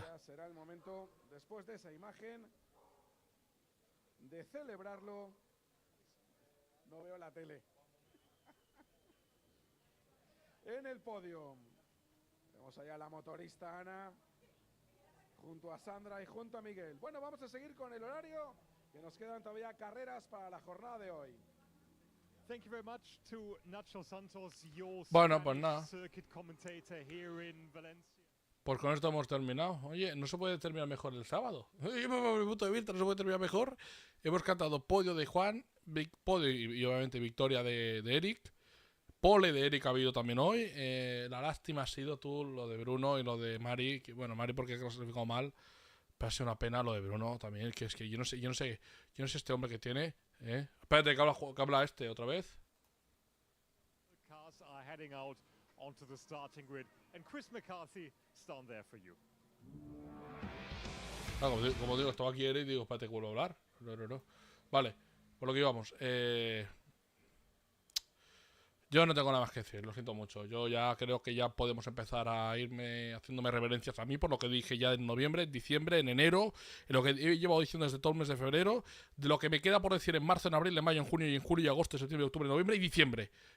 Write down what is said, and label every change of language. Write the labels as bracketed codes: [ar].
[es] Ya será el momento, después de esa imagen, de celebrarlo. No veo la tele. En el podio tenemos allá a la motorista Ana, junto a Sandra y junto a Miguel. Bueno, vamos a seguir con el horario, que nos quedan todavía carreras para la jornada de hoy. [en] Thank you very much to Nacho Santos, your [es] Bueno, pues nada. [en] circuit commentator here in Valencia. [es] Pues con esto hemos terminado. Oye, ¿no se puede terminar mejor el sábado? Yo me mi punto de vista, no se puede terminar mejor. Hemos cantado podio de Juan, podio y obviamente victoria de Eric. Pole de Eric ha habido también hoy. La lástima ha sido lo de Bruno y lo de Mari. Que, bueno, Mari porque ha clasificado mal. Pero ha sido una pena lo de Bruno también. Que es que yo no sé este hombre que tiene. Espérate, que habla este otra vez. [en] Cars are heading out onto the starting grid, and Chris McCarthy stand there for you. [es] Ah, como digo, estaba aquí Eric y digo, espérate que vuelvo a hablar. No. Vale, por lo que íbamos. Yo no tengo nada más que decir, lo siento mucho. Yo ya creo que ya podemos empezar a irme haciéndome reverencias a mí por lo que dije ya en noviembre, en diciembre, en enero, en lo que he llevado diciendo desde todo el mes de febrero, de lo que me queda por decir en marzo, en abril, en mayo, en junio, y en julio, y agosto, septiembre, octubre, noviembre y diciembre.